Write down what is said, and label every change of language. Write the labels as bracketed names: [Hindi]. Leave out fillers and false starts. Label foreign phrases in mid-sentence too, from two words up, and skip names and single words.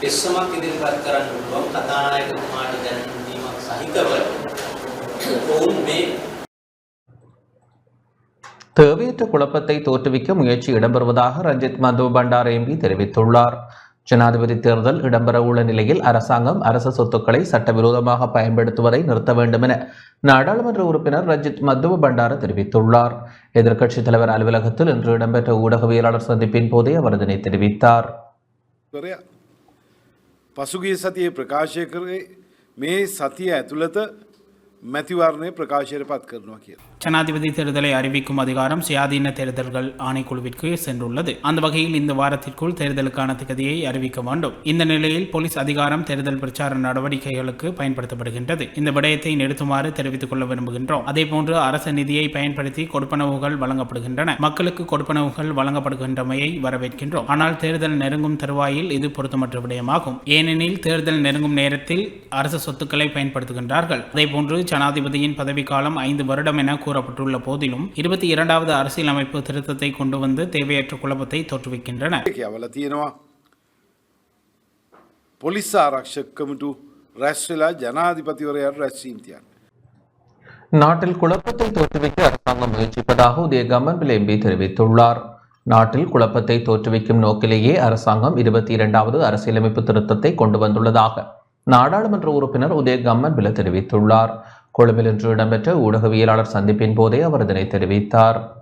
[Tamil] தேவையற்ற குழப்பத்தை தோற்றுவிக்க முயற்சி இடம்பெறுவதாக ரஞ்சித் மது பண்டார எம்பி தெரிவித்துள்ளார். ஜனாதிபதி தேர்தல் இடம்பெறவுள்ள நிலையில் அரசாங்கம் அரசு சொத்துக்களை சட்டவிரோதமாக பயன்படுத்துவதை நிறுத்த வேண்டும் என நாடாளுமன்ற உறுப்பினர் ரஞ்சித் மதுவ பண்டார தெரிவித்துள்ளார். எதிர்க்கட்சித் தலைவர் அலுவலகத்தில் இன்று இடம்பெற்ற ஊடகவியலாளர் சந்திப்பின் போதே அவர் இதனை தெரிவித்தார். [Sinhala] පසුගිය සතියේ ප්‍රකාශය කරේ මේ සතිය ඇතුළත මැතිවරණය ප්‍රකාශයට පත් කරනවා කියලා. [Tamil] ஜனாதிபதி தேர்தலை அறிவிக்கும் அதிகாரம் சுயாதீன தேர்தல்கள் ஆணைக்குழுவிற்கு சென்றுள்ளது. அந்த வகையில் இந்த வாரத்திற்குள் தேர்தலுக்கான திகதியை அறிவிக்க வேண்டும். இந்த நிலையில் போலீஸ் அதிகாரம் தேர்தல் பிரச்சார நடவடிக்கைகளுக்கு பயன்படுத்தப்படுகின்றது. இந்த விடயத்தை நிறுத்துமாறு தெரிவித்துக் கொள்ள விரும்புகின்றோம். அதேபோன்று அரசு நிதியை பயன்படுத்தி கொடுப்பனவுகள் வழங்கப்படுகின்றன. மக்களுக்கு கொடுப்பனவுகள் வழங்கப்படுகின்றமையை வரவேற்கின்றோம். ஆனால் தேர்தல் நெருங்கும் தருவாயில் இது பொருத்தமற்ற விடயமாகும். ஏனெனில் தேர்தல் நெருங்கும் நேரத்தில் அரசு சொத்துக்களை பயன்படுத்துகின்றார்கள். அதேபோன்று ஜனாதிபதியின் பதவிக்காலம் 5 வருடம் என கூறப்பட்டுள்ள போதிலும் 22வது அரசியலமைப்பு திருத்தத்தை கொண்டு வந்து தேவையற்ற குழப்பத்தை தோற்றுவிக்கின்றன. [Sinhala] පොලිස් ආරක්ෂකකමට රැස් වෙලා ජනාධිපතිවරයාට රැස්වීම තියන්න. [Tamil] நாட்டில் குழப்பத்தை தோற்றுவிக்க அரசாங்கம் முயற்சிப்பதாக உதய கம்மன்பில் எம்பி தெரிவித்துள்ளார். நாட்டில் குழப்பத்தை தோற்றுவிக்கும் நோக்கிலேயே அரசாங்கம் 22வது அரசியலமைப்பு திருத்தத்தை கொண்டு வந்துள்ளதாக நாடாளுமன்ற உறுப்பினர் உதய கம்மன்பில தெரிவித்துள்ளார். கொழும்பில் இன்று இடம்பெற்ற ஊடகவியலாளர் சந்திப்பின் போதே அவர் இதனை தெரிவித்தார்.